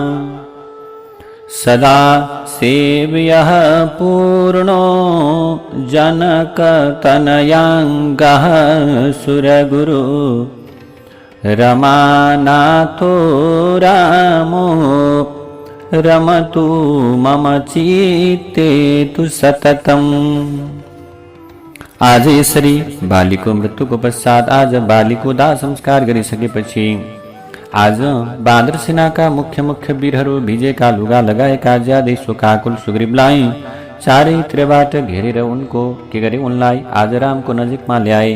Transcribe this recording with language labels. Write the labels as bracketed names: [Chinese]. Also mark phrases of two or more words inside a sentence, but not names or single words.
[Sanskrit] सदा सेव्यः पूर्णो जनकतनयाङ्गः सुरगुरु रमानाथो रामो रमतु मम चित्ते तु सततम। [Nepali] आज यसरी बालीको मृत्युको पश्चात आज बालीको दाह संस्कार गरिसकेपछि आज बाँदर सेनाका मुख्य वीरहरू भिजेका लुगा लगाएका ज्यादै शोकाकुल सुग्रीवलाई चारैतिरबाट घेरेर उनको के गरे उनलाई आज रामको नजिकमा ल्याए।